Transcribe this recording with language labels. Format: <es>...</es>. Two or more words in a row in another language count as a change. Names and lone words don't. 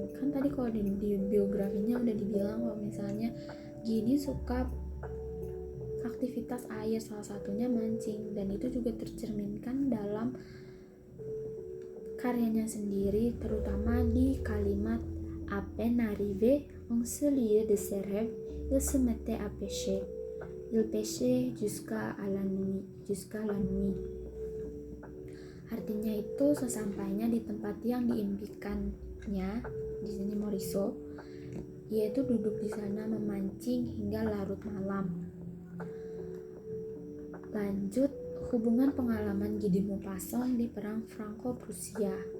<id>Kan tadi kalau di biografinya udah dibilang kalau misalnya Guy ini suka aktivitas air, salah satunya mancing, dan itu juga tercerminkan dalam karyanya sendiri, terutama di kalimat</id> <fr>à peine arrivé en ce lieu de ses rêves, il se mettait à pêcher. Il pêchait jusqu'à la nuit.</fr> <id>Artinya itu sesampainya di tempat yang diimpikannya, di sini Morisot, yaitu duduk di sana memancing hingga larut malam. Lanjut, hubungan pengalaman Guy de Maupassant di perang Franco-Prusia.</id>